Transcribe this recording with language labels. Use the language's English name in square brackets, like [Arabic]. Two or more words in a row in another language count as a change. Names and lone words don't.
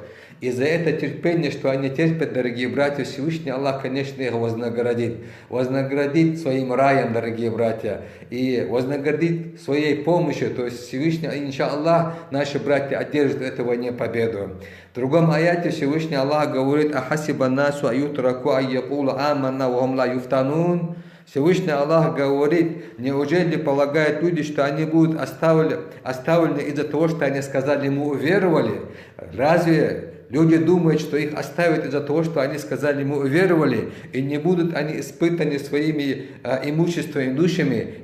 [Russian] И за это терпение, что они терпят, дорогие братья, Всевышний Аллах, конечно, их вознаградит. Вознаградит своим раем, дорогие братья, и вознаградит своей помощью. То есть Всевышний, иншаллах, наши братья одержат этой войне победу. В другом аяте Всевышний Аллах говорит: [Arabic] «أحسب الناس أن يتركوا أن يقولوا آمنا وهم لا يفتنون». [Russian] Всевышний Аллах говорит: неужели полагают люди, что они будут оставлены из-за того, что они сказали, мы уверовали? Разве люди думают, что их оставят из-за того, что они сказали, мы уверовали, и не будут они испытаны своими имуществами, душами?